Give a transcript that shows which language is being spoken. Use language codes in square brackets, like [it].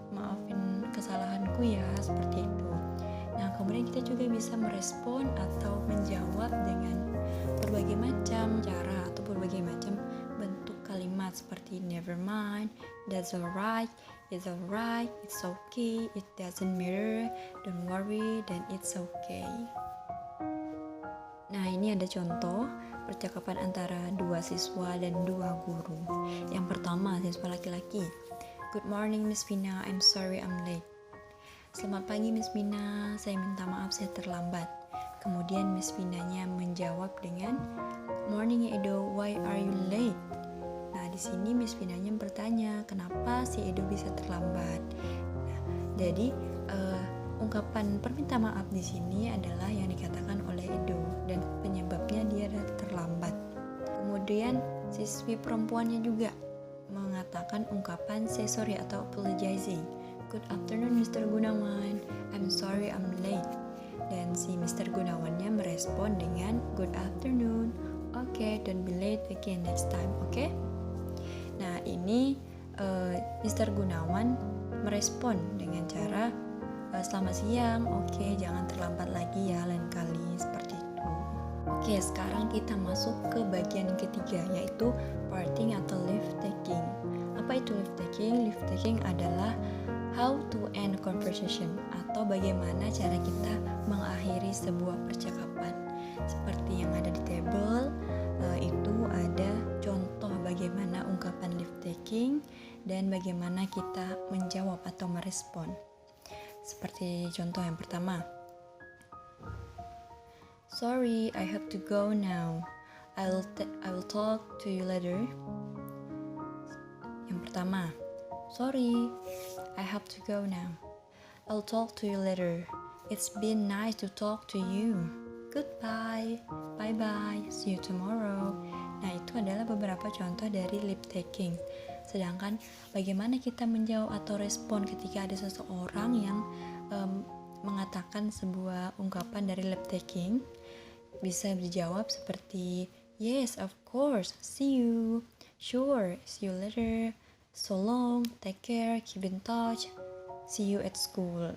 [id] Maafin kesalahanku ya, seperti itu. Nah, kemudian kita juga bisa merespon atau menjawab dengan berbagai macam cara atau berbagai macam bentuk kalimat seperti [en] never mind, that's alright, it's alright, it's okay, [id] it doesn't matter, don't worry, dan it's okay. Nah, ini ada contoh percakapan antara dua siswa dan dua guru. Yang pertama, siswa laki-laki. [en] Good morning Miss Vina, I'm sorry I'm late. [id] Selamat pagi Miss Vina, saya minta maaf saya terlambat. Kemudian Miss Vinanya menjawab dengan [en] morning Edo, why are you late? [id] Nah, di sini Miss Vinanya bertanya, kenapa si Edo bisa terlambat? Nah, jadi ungkapan perminta maaf di sini adalah yang dikatakan oleh Edo dan penyebabnya dia terlambat. Kemudian siswi perempuannya juga mengatakan ungkapan say sorry atau apologizing. [en] Good afternoon Mr. Gunawan, I'm sorry I'm late. [id] Dan si Mr. Gunawannya merespon dengan [en] good afternoon. Okay, don't be late again next time, okay? [id] Nah, ini Mr. Gunawan merespon dengan cara selamat siang, oke, jangan terlambat lagi ya lain kali, seperti itu. Oke, sekarang kita masuk ke bagian yang ketiga, yaitu parting atau leave taking. Apa itu leave taking? Leave taking adalah [en] how to end a conversation [id] atau bagaimana cara kita mengakhiri sebuah percakapan. Seperti yang ada di table, itu ada contoh bagaimana ungkapan leave taking dan bagaimana kita menjawab atau merespon. Seperti contoh yang pertama. [en] Sorry, I have to go now. I will talk to you later. [id] Yang pertama. [en] Sorry, I have to go now. I'll talk to you later. It's been nice to talk to you. Goodbye. Bye-bye. See you tomorrow. [id] Nah, itu adalah beberapa contoh dari lip taking. Sedangkan bagaimana kita menjawab atau respon ketika ada seseorang yang mengatakan sebuah ungkapan dari lip taking, bisa dijawab seperti [en] yes, of course, see you, sure, see you later, so long, take care, keep in touch, see you at school.